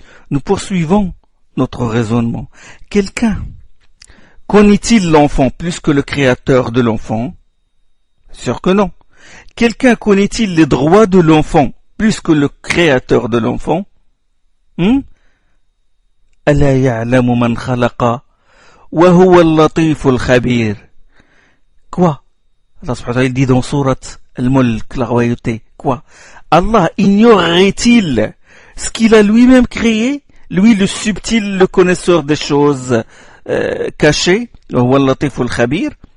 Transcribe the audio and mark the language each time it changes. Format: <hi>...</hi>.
<fr>Nous poursuivons notre raisonnement. Quelqu'un connaît-il l'enfant plus que le créateur de l'enfant? Sûr que non. Quelqu'un connaît-il les droits de l'enfant plus que le créateur de l'enfant?</fr> <ar>ألا يعلم من خلق وهو اللطيف الخبير.</ar> <fr>Quoi? Allah subhanahu wa ta'ala dit dans Sourate Al-Mulk, la royauté. Quoi? Allah ignorerait-il ce qu'il a lui-même créé? Lui, le subtil, le connaisseur des choses cachées.</fr> <ar>وهو اللطيف الخبير.</ar>